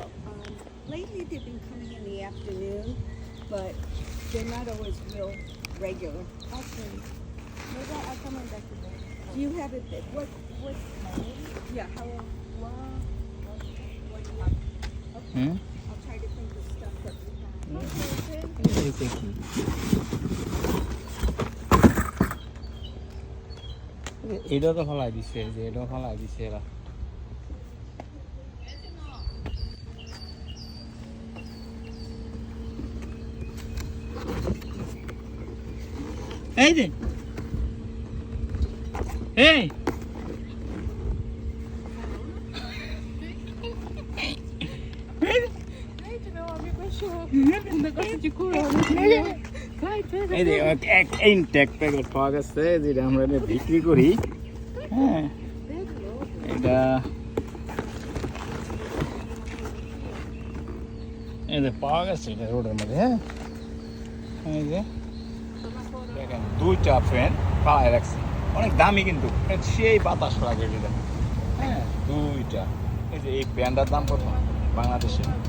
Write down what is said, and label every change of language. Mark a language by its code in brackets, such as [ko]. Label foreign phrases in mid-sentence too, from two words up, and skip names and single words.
[en] Lately they've been coming in the afternoon, but they're not always real regular. Okay. Maybe I'll come back today. Do you have it? What? Yeah. How? What? hmm? I'll try to think of stuff that we have. [es] ese aquí [bn] এটাও তো ফলাই দিচ্ছে যে এটাও ফলাই দিচ্ছে এরা এই যে এই [pt] Gente, meu amigo achou um negócio de corona. Vai, pega. [bn] এই যে ইনটেক প্যাকেট পাওয়া গেছে যেটা আমরা বিক্রি করি হ্যাঁ এটা এই যে পাওয়া গেছে এটা রোডের মধ্যে হ্যাঁ এই যে দেখেন দুইটা ফ্যান পায়ে রাখছি অনেক দামি কিন্তু সেই বাতাস লাগে এটা হ্যাঁ দুইটা এই যে এই ফ্যানটার দাম কত বাংলাদেশে